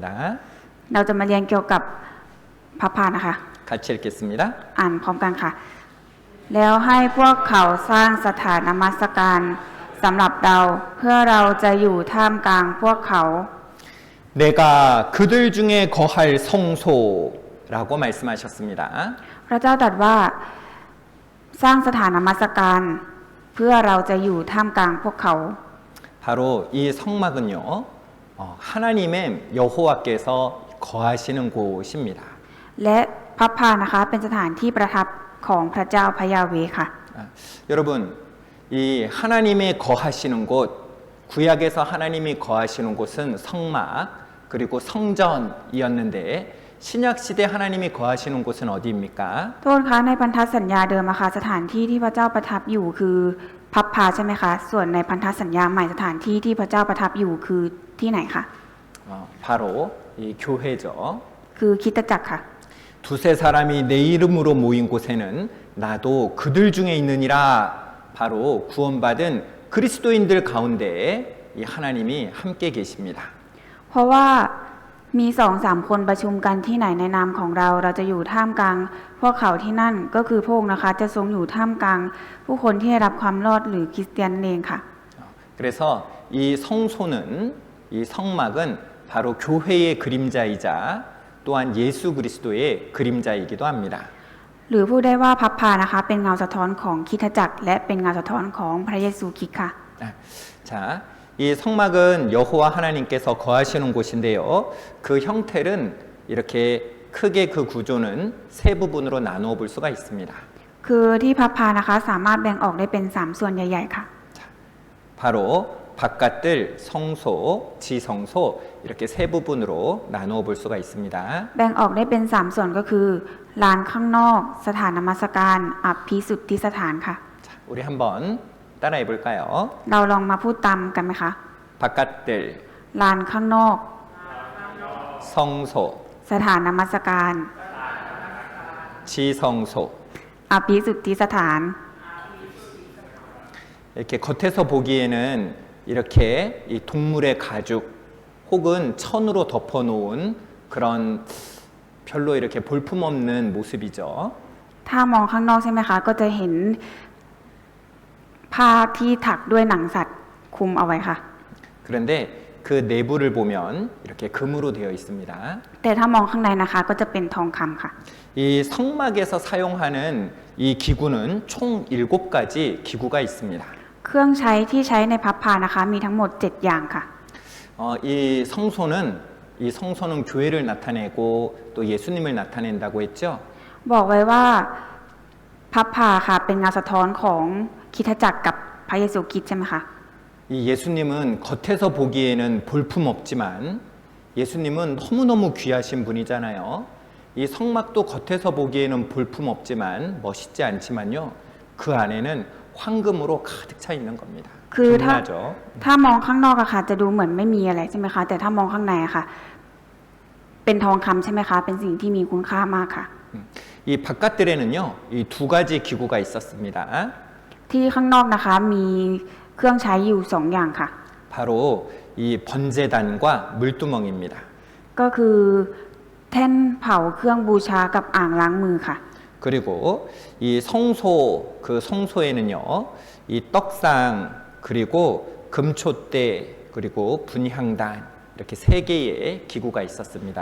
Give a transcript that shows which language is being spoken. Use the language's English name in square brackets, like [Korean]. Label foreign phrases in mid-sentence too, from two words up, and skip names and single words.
[Thai] เราจะมาเรียนเกี่ยวกับพระพานะคะ [Korean] 같이 읽겠습니다. [Thai] อ่านพร้อมกันค่ะ แล้วให้พวกเขาสร้างสถานนมัสการสำหรับเราเพื่อเราจะอยู่ท่ามกลางพวกเขา [Korean] 내가 그들 중에 거할 성소라고 말씀하셨습니다. [Thai] พระเจ้าตรัสว่าสร้างสถานนมัสการเพื่อเราจะอยู่ท่ามกลางพวกเขา [Korean] 바로 이 성막은요, 하나님의 여호와께서 거하시는 곳입니다. [Thai] และพระพานะคะเป็นสถานที่ประทับของพระเจ้าพระยาเวห์ค่ะ [Korean] 여러분, 이 하나님의 거하시는 곳, 구약에서 하나님이 거하시는 곳은 성막 그리고 성전이었는데 신약 시대 하나님이 거하시는 곳은 어디입니까? [Thai] โทษคะในพันธสัญญาเดิมอะค่ะสถานที่ที่พระเจ้าประทับอยู่คือพับพาใช่ไหมคะส่วนในพันธสัญญาใหม่สถานที่ที่พระเจ้าประทับอยู่คือที่ไหนคะ [Korean] 바로 이 교회죠. [Thai] คือคริสตจักรค่ะ [Korean] 두세 사람이 내 이름으로 모인 곳에는 나도 그들 중에 있느니라. 바로 구원받은 그리스도인들 가운데 이 하나님이 함께 계십니다. [Thai] เพราะว่ามี2-3 คนประชุมกันที่ไหนในนามของเราจะอยู่ท่ามกลางพวกเขาที่นั่นก็คือพระองค์นะคะจะทรงอยู่ท่ามกลางผู้คนที่ได้รับความรอดหรือคริสเตียนนั่นเองค่ะ [Korean] 그래서 이 성소는 이 성막은 바로 교회의 그림자이자 또한 예수 그리스도의 그림자이기도 합니다. [Thai] หรือพูดได้ว่าพับพานะคะเป็นเงาสะท้อนของคริสตจักรและเป็นเงาสะท้อนของพระเยซูคริสต์ค่ะ [Korean] 자, 이 성막은 여호와 하나님께서 거하시는 곳인데요. 그 형태는 이렇게 크게 그 구조는 세 부분으로 나누어 볼 수가 있습니다. [Thai] คือที่พับพานะคะสามารถแบ่งออกได้เป็น3ส่วนใหญ่ๆค่ะ [Korean] 바로 바깥들 성소, 지성소 이렇게 세 부분으로 나누어 볼 수가 있습니다. [Thai] แบ่งออกได้เป็น3ส่วนก็คือลานข้างนอกสถานนมัสการอภิสุทธิสถานค่ะ [Korean] 자, 우리 한번 따라해 볼까요? [Thai] เราลองมาพูดตามกันไหมคะ [Korean] 바깥들 [Thai] ลานข้างนอก [Korean] 성소, [Thai] สถานนมัสการ [Korean] 지성소, [Thai] อภิสุทธิสถาน [Korean] 이렇게 겉에서 보기에는 이렇게 이 동물의 가죽 혹은 천으로 덮어놓은 그런 별로 이렇게 볼품없는 모습이죠. [Thai] ถ้ามองข้างนอกใช่ไหมคะก็จะเห็นผ้าที่ถักด้วยหนังสัตว์คลุมเอาไว้ค่ะ [Korean] 그런데 그 내부를 보면 이렇게 금으로 되어 있습니다. [Thai] แต่ถ้ามองข้างในนะคะก็จะเป็นทองคำค่ะ [Korean] 이 성막에서 사용하는 이 기구는 총 7가지 기구가 있습니다. [Thai] เครื่องใช้ที่ใช้ในพับพานะคะมีทั้งหมด 7 อย่างค่ะ [Korean] 이 성소는 교회를 나타내고 또 예수님을 나타낸다고 했죠. [Thai] บอกไว้ว่าพับพาค่ะเป็นงานสะท้อนของคริสตจักรกับพระเยซูคริสต์ใช่ไหมคะ [Korean] 이 예수님은 겉에서 보기에는 볼품 없지만 예수님은 너무너무 귀하신 분이잖아요. 이 성막도 겉에서 보기에는 볼품 없지만 멋있지 않지만요. 그 안에는 황금으로 가득 차 있는 겁니다. [Thai] คือถ้า [Korean] 빛나죠. [Thai] ถ้ามองข้างนอกอะค่ะจะดูเหมือนไม่มีอะไรใช่ไหมคะแต่ถ้ามองข้างในอะค่ะเป็นทองคำใช่ไหมคะเป็นสิ่งที่มีคุณค่ามากค่ะ [Korean] 이 바깥들에는요. 이 2가지 기구가 있었습니다. [Thai] ที่ข้างนอกนะคะมีเครื่องใช้อยู่ 2 อย่างค่ะ [Korean] 바로 이 번제단과 물두멍입니다. [Thai] ก็คือแท่นเผาเครื่องบูชากับอ่างล้างมือค่ะ [Korean] 그리고 이 성소 그 성소에는요. 이 떡상 그리고 금초대 그리고 분향단 이렇게 3개의 기구가 있었습니다.